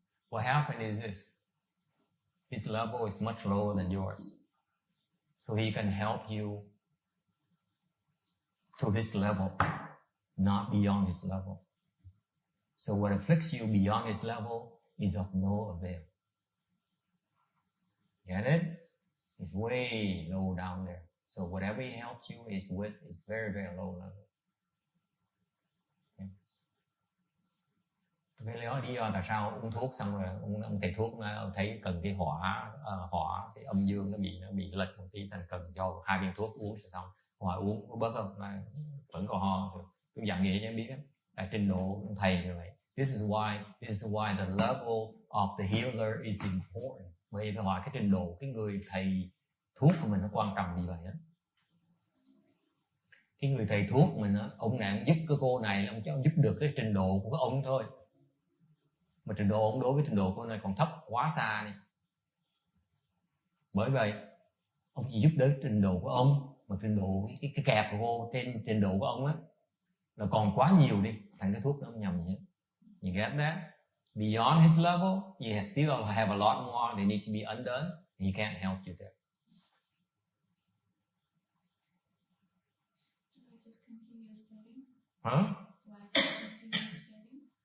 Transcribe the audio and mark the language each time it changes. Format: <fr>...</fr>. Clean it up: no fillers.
<en>What happened is this: his level is much lower than yours, so he can help you to his level, not beyond his level. So what afflicts you beyond his level is of no avail. Get it? It's way low down there. So whatever he helps you is very, very low level.</en> <vi>Cái lý do tại sao uống thuốc xong rồi ông thầy thuốc ông thấy cần cái hỏa cái âm dương nó bị lệch một tí, thành cần cho 2 viên thuốc uống xong. Hỏi uống có bớt không? Mà vẫn còn ho. Tôi dặn vậy cho em biết đó. Tại trình độ ông thầy như vậy.</vi> <en>This is why the level of the healer is important.</en> <vi>Bởi vì hỏi cái trình độ cái người thầy thuốc của mình nó quan trọng như vậy đó. Cái người thầy thuốc của mình đó, ông này giúp cái cô này, ông cho giúp được cái trình độ của ông thôi. Mà trình độ ông đối với trình độ cô này còn thấp quá xa đi. Bởi vậy ông chỉ giúp đỡ trình độ của ông, mà trình độ cái kẹp của cô trên trình độ của ông á là còn quá nhiều đi, thành cái thuốc nó không nhầm gì hết.</vi> <en>You get that? Beyond his level, you still have a lot more that need to be undone. He can't help you there. Do I just continue studying? Huh? Do I just continue studying?</en>